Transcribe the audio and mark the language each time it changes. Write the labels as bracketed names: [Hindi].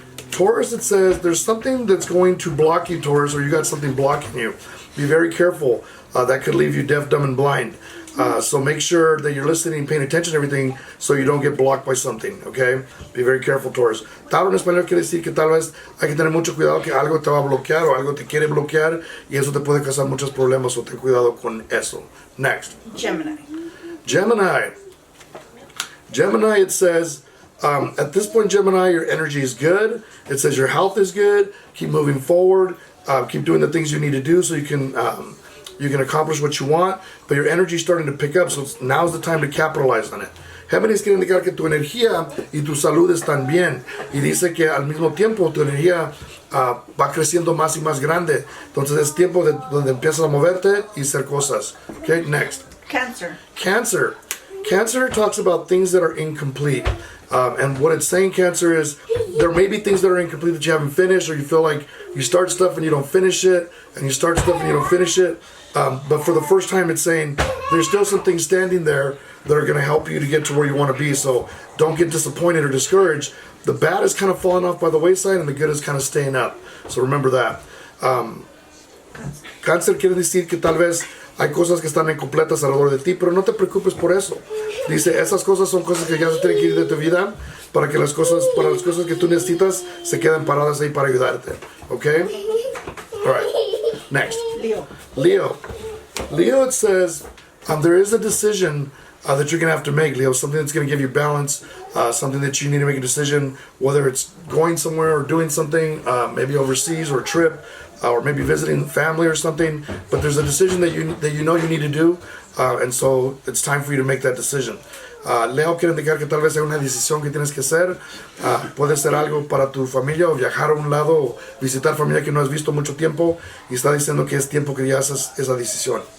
[English] Taurus, it says there's something that's going to block you, Taurus, or you got something blocking you. Be very careful. That could leave you deaf, dumb, and blind. So make sure that you're listening and paying attention to everything so you don't get blocked by something, okay? Be very careful, Taurus. [Spanish] Tauro en español quiere decir que tal vez hay que tener mucho cuidado que algo te va a bloquear o algo te quiere bloquear y eso te puede causar muchos problemas, so ten cuidado con eso. Next. [English] Gemini, it says, at this point, Gemini, your energy is good. It says your health is good. Keep moving forward. Keep doing the things you need to do so you can accomplish what you want, but your energy is starting to pick up, so now's the time to capitalize on it. [Spanish] Géminis quiere indicar que tu energía y tu salud están bien, y dice que al mismo tiempo tu energía va creciendo más y más grande. Entonces es tiempo donde empiezas a moverte y hacer cosas. [English] Okay, next. Cancer talks about things that are incomplete. And what it's saying, Cancer, is there may be things that are incomplete that you haven't finished, or you feel like you start stuff and you don't finish it, and you start stuff and you don't finish it. But for the first time, it's saying there's still some things standing there that are going to help you to get to where you want to be. So don't get disappointed or discouraged. The bad is kind of falling off by the wayside, and the good is kind of staying up. So remember that. [Spanish] Cáncer quiere decir que tal vez hay cosas que están incompletas alrededor de ti, pero no te preocupes por eso. Dice, esas cosas son cosas que ya se tienen que ir de tu vida para las cosas que tú necesitas se queden paradas ahí para ayudarte. [English] Okay? All right. Next. Leo, it says there is a decision that you're going to have to make, Leo. Something that's going to give you balance, something that you need to make a decision, whether it's going somewhere or doing something, maybe overseas or a trip, or maybe visiting family or something. But there's a decision that you know you need to do, and so it's time for you to make that decision. [Spanish] Leo quiere indicar que tal vez hay una decisión que tienes que hacer. Puede ser algo para tu familia o viajar a un lado o visitar familia que no has visto mucho tiempo y está diciendo que es tiempo que ya haces esa decisión.